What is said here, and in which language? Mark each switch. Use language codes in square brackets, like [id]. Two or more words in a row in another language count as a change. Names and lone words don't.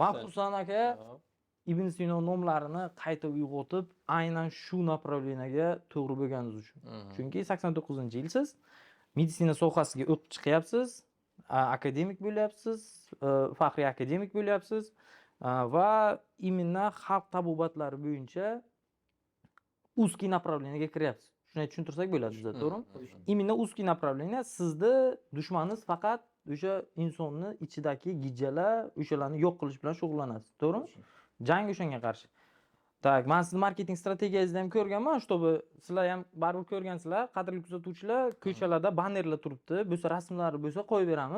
[uz] Men xususan aka Ibn Sino nomlarini qayta uyg'otib, aynan shu направлениyaga to'g'ri bo'lganingiz uchun. Chunki 89-yil siz meditsina sohasiga o'qib chiqyapsiz, akademik bo'lyapsiz, faxriy akademik bo'lyapsiz va именно xalq tabobatlari bo'yicha [ru] узкий направлениyaga [uz] kiryapsiz. Shuni tushuntirsak bo'ladi bizda, to'g'rimi? [ru] Именно узкий направление [uz] sizni dushmaningiz faqat o'sha insonni ichidagi gijjalar, o'shalarni yo'q qilish bilan shug'ullanasiz, to'g'rimi? Jang o'shanga qarshi. Tak, men sizni marketing strategiyangizni ham ko'rganman, чтобы sizlar ham baribir ko'rgansizlar, qadrli kuzatuvchilar, ko'chalarda bannerlar turibdi, bo'lsa rasmlari bo'lsa qo'yib beramiz.